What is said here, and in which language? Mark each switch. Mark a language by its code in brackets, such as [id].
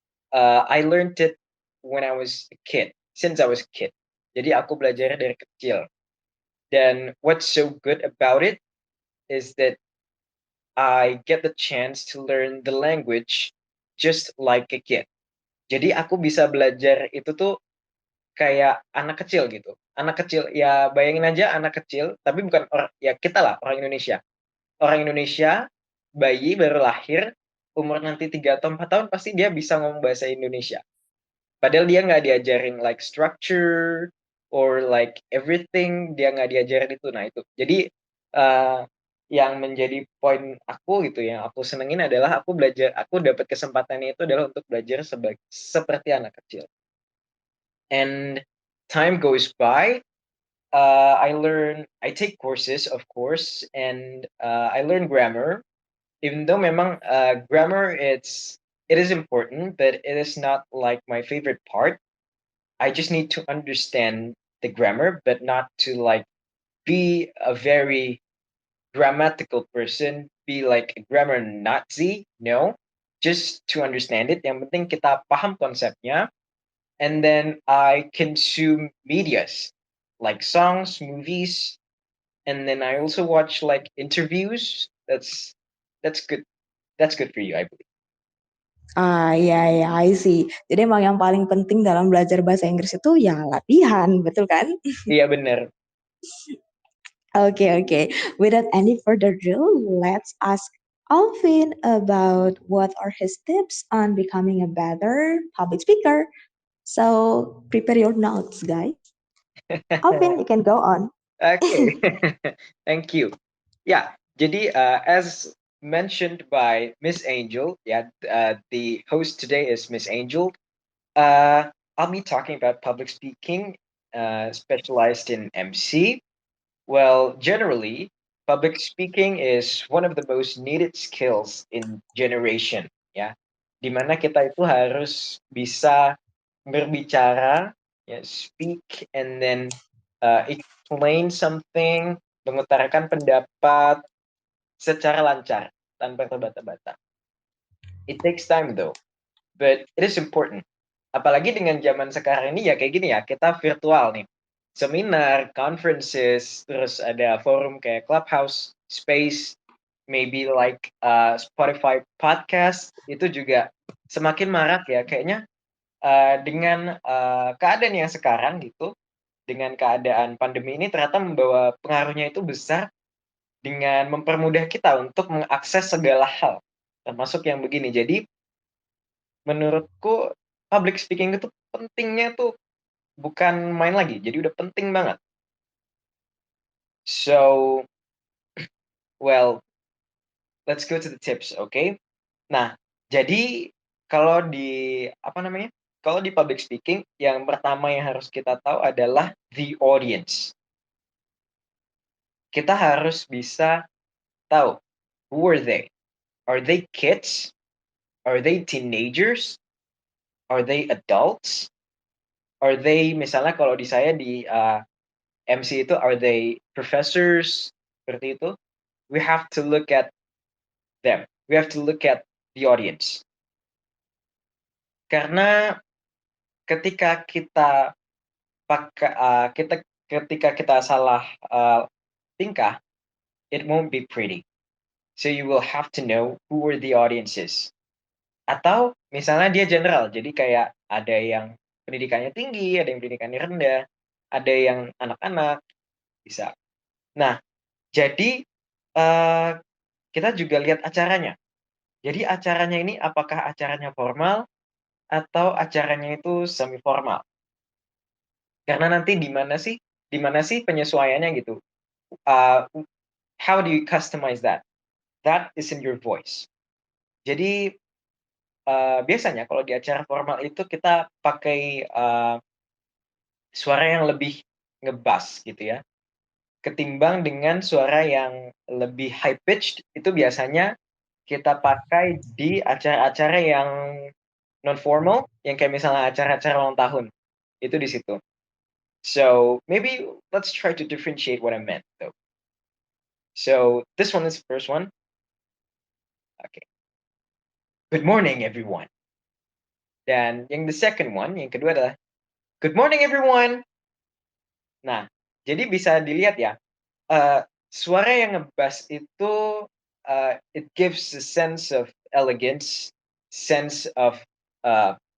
[en] I learned it when I was a kid, since I was a kid. [id] Jadi aku belajar dari kecil. [en] Dan what's so good about it is that I get the chance to learn the language just like a kid. [id] Jadi aku bisa belajar itu tuh kayak anak kecil gitu. Anak kecil, ya bayangin aja anak kecil, tapi bukan orang, ya kita lah orang Indonesia. Orang Indonesia, bayi baru lahir, umur nanti 3 atau 4 tahun pasti dia bisa ngomong bahasa Indonesia. Padahal dia nggak diajarin [en] like structure or like everything, [id] dia nggak diajarin itu. Nah itu. Jadi uh, yang menjadi poin aku gitu, yang aku senengin adalah aku dapat kesempatannya itu adalah untuk belajar seperti anak kecil. [en] And time goes by, I take courses, of course, and I learn grammar. Even though memang grammar it is important, but it is not like my favorite part. I just need to understand the grammar, but not to like be a very grammatical person, be like a grammar Nazi. No, just to understand it. [id] Yang penting kita paham konsepnya, [en] and then I consume medias like songs, movies, and then I also watch like interviews. That's good. That's good for you, I believe. [id] Iya, iya, [en] I see. [id] Jadi emang yang paling penting dalam belajar bahasa Inggris itu ya latihan, betul kan? Iya bener. [en] Okay, okay. Without any further ado, let's ask Alvin about what are his tips on becoming a better public speaker. So prepare your notes, guys. Alvin, you can go on. Okay. Thank you. Yeah, jadi as mentioned by Miss Angel, yeah, the host today is Miss Angel. I'll be talking about public speaking, specialized in MC. Well, generally, public speaking is one of the most needed skills in generation, ya. [id] Dimana kita itu harus bisa berbicara, ya, [en] speak and then explain something, [id] mengutarakan pendapat secara lancar tanpa terbata-bata. [en] It takes time though, but it is important. [id] Apalagi dengan zaman sekarang ini ya kayak gini ya, kita virtual nih. Seminar, conferences, terus ada forum kayak Clubhouse, Space, [en] maybe like Spotify podcast, [id] itu juga semakin marak ya. Kayaknya dengan keadaan yang sekarang gitu, dengan keadaan pandemi ini ternyata membawa pengaruhnya itu besar dengan mempermudah kita untuk mengakses segala hal, termasuk yang begini. Jadi menurutku public speaking itu pentingnya tuh bukan main lagi, jadi udah penting banget. [en] So, well, let's go to the tips, okay? [id] Nah, jadi kalau di apa namanya? Kalau di public speaking, yang pertama yang harus kita tahu adalah [en] the audience. [id] Kita harus bisa tahu [en] who are they? Are they kids? Are they teenagers? Are they adults? Are they [id] misalnya kalau di saya di MC itu [en] are they professors [id] seperti itu? [en] We have to look at them. We have to look at the audience. [id] Karena ketika kita pakai ketika kita salah tingkah, [en] it won't be pretty. So you will have to know who are the audiences. [id] Atau misalnya dia general, jadi kayak ada yang pendidikannya tinggi, ada yang pendidikannya rendah, ada yang anak-anak, bisa. Nah, jadi kita juga lihat acaranya. Jadi acaranya ini apakah acaranya formal atau acaranya itu semi formal. Karena nanti di mana sih penyesuaiannya gitu. [en] Uh, how do you customize that? That is in your voice. [id] Jadi biasanya kalau di acara formal itu kita pakai suara yang lebih ngebas gitu ya. Ketimbang dengan suara yang lebih [en] high pitched [id] itu biasanya kita pakai di acara-acara yang non formal, yang kayak misalnya acara-acara ulang tahun. Itu di situ. [en] So maybe let's try to differentiate what I meant though. So this one is the first one. Okay. Good morning everyone. [id] Dan yang [en] the second one, [id] yang kedua adalah [en] good morning everyone. [id] Nah, jadi bisa dilihat ya, suara yang ngebas itu [en] it gives a sense of elegance, sense of uh,